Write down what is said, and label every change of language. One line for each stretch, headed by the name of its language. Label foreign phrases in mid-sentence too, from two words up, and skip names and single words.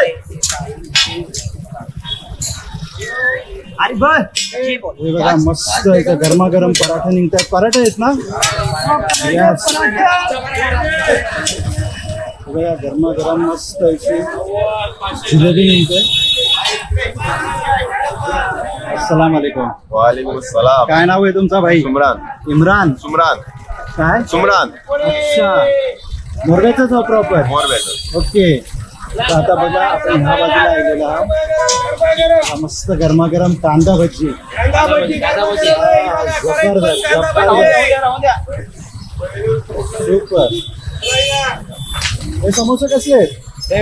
Marathi: हे बघा मस्त एक गरमागरम पराठा निघतात पराठा आहेत ना यस बघा गरमागरम मस्त अशी जिलेबी निघते
Arabic: السلام عليكم وعليكم السلام
Marathi: काय नाव आहे तुमचा भाई इम्रान काय सुमरान अच्छा मोरब्याचाच
English: proper okay
Marathi: तर आता बघा आपण ह्या बाजूला आलेला हा मस्त गरमागरम कांदा भजी जबरदस्त सुपर हे समोसे कसले आहेत